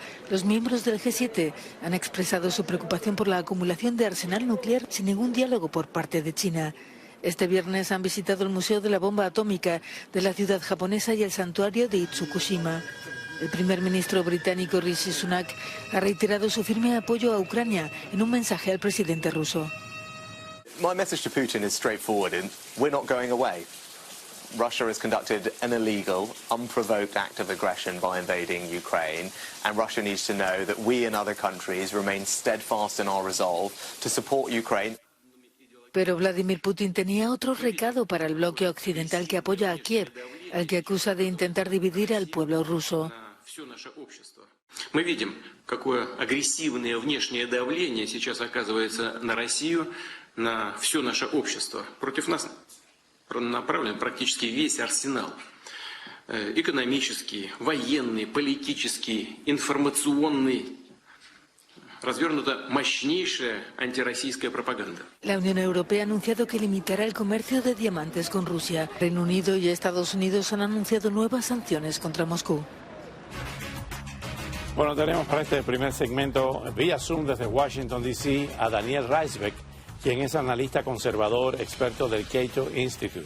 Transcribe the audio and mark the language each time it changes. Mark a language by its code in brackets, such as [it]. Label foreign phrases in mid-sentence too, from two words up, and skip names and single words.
[es] Los miembros del G7 han expresado su preocupación por la acumulación de arsenal nuclear sin ningún diálogo por parte de China. Este viernes han visitado el Museo de la Bomba Atómica de la ciudad japonesa y el santuario de Itsukushima. El primer ministro británico Rishi Sunak ha reiterado su firme apoyo a Ucrania en un mensaje al presidente ruso. [en] My message to Putin is straightforward, and we're not going away. Russia has conducted an illegal, unprovoked act of aggression by invading Ukraine, and Russia needs to know that we and other countries remain steadfast in our resolve to support Ukraine. [es] Pero Vladimir Putin tenía otro recado para el bloque occidental que apoya a Kiev, al que acusa de intentar dividir al pueblo ruso. [ru] Мы видим, какое агрессивное внешнее давление сейчас оказывается на Россию, на все наше общество. Против нас направлен практически весь арсенал. Экономический, военный, политический, информационный. Развернута мощнейшая антироссийская пропаганда. [es] La Unión Europea ha anunciado que limitará el comercio de diamantes con Rusia. Reino Unido y Estados Unidos han anunciado nuevas sanciones contra Moscú. Bueno, tenemos para este primer segmento vía Zoom desde Washington, D.C. a Daniel Reisbeck, quien es analista conservador, experto del Cato Institute.